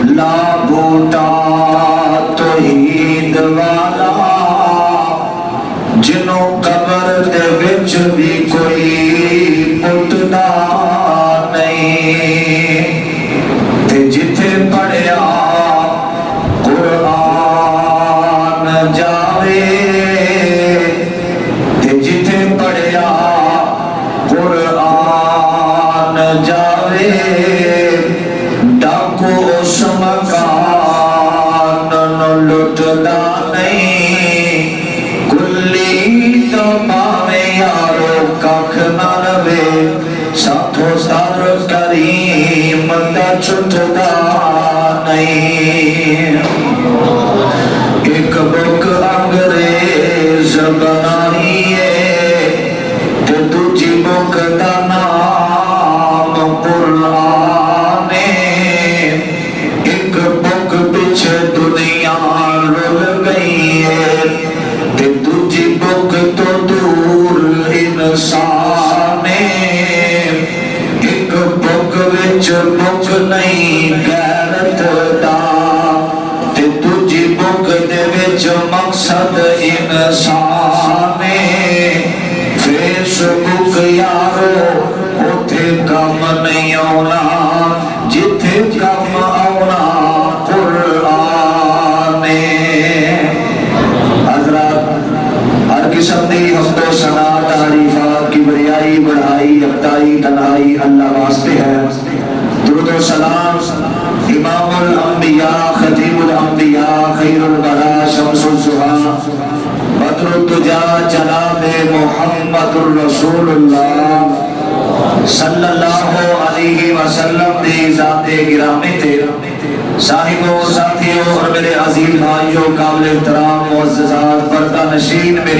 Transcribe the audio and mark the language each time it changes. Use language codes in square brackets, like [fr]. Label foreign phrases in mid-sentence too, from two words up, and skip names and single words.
[pa] بوٹا توحید والا جنوں قبر دے وچ بھی کوئی پٹدا نہیں تے جتھے پڑھیا قرآن جاوے تے جتھے پڑھیا قرآن جاوے ڈاکو اس مکان نو لٹدا نہیں کلی تو پاوے یارو ککھ نہ رہے ساتھو سر کریم دا چھٹدا نہیں ایک بک انگریز بنائی ہے تے دوجی بک دا نام قرآن ہے ایک بک پیچھے دنیا رل گئی ہے تے دوجی بک تو دور انسان ہے ایک بک وچ بک نہیں غیرت دا تے دوجی بک دے وچ مقصد انسان ہے فیس بک یارو اوتھے کم نہیں آنا جتھے کم آنا قرآن ہے حضرات ہر قسم دی حمد و ثنا تعریفات کی بڑائی بڑھائی یکتائی تنہائی اللہ واسطے ہے درود و سلام [ar] امام الانبیاء خطیب الانبیاء خیر البراء شمس الزہا بدر الدجا [pa] جناب محمد الرسول اللہ [ar] صلی اللہ علیہ وسلم [pa] دی ذات گرامی تے [ur] صاحبوں ساتھیوں اور میرے عزیز بھائیوں قابل احترام معززات پردہ نشین میری